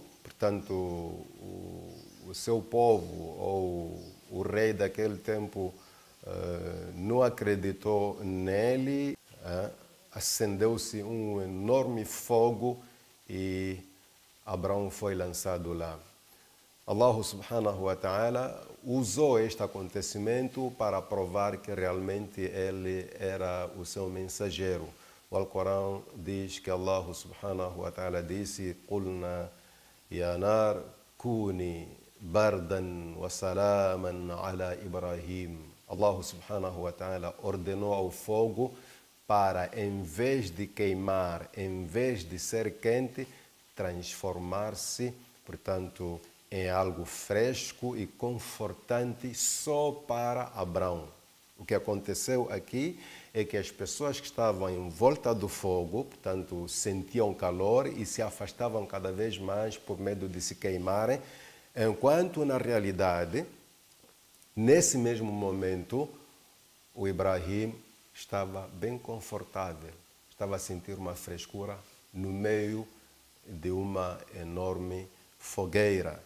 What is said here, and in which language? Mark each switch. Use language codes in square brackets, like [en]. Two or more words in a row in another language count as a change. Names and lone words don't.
[pt] Portanto, o seu povo, ou o rei daquele tempo, não acreditou nele. Acendeu-se um enorme fogo e Abraão foi lançado lá. Allah [ar] سبحانه وتعالى [pt] usou este acontecimento para provar que realmente ele era o seu mensageiro. O Alcorão diz que Allah [ar] سبحانه وتعالى [pt] disse: [ar] "قلنا يا نار كوني بردا وسلاما على إبراهيم". [pt] Allah [ar] سبحانه وتعالى [pt] ordenou ao fogo para, em vez de queimar, em vez de ser quente, transformar-se, portanto, em algo fresco e confortante só para Abraão. O que aconteceu aqui é que as pessoas que estavam em volta do fogo, portanto, sentiam calor e se afastavam cada vez mais por medo de se queimarem, enquanto, na realidade, nesse mesmo momento, o Ibrahim estava bem confortável, estava a sentir uma frescura no meio de uma enorme fogueira.